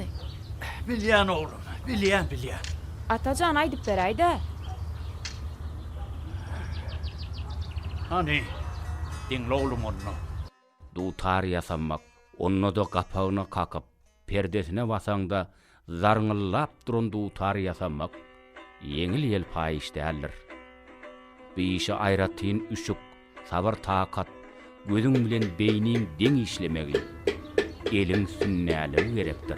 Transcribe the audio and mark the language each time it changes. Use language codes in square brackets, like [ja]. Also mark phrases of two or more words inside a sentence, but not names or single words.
[tk] Bilýän oğlum, bilýän. Atajan aýdyp beräýdi. Hani, dinle oğlum onu. Dutar ýasamak, onu da gapagyna kakıp, perdesine basaňda zarňyllap duran dutar ýasamak yeňil ýelpaý iş däldir. Bu işe aýratyn üşük, sabar takat, gözüň bilen beýniň deň işlemegi, eliň sünnäli gerekdir.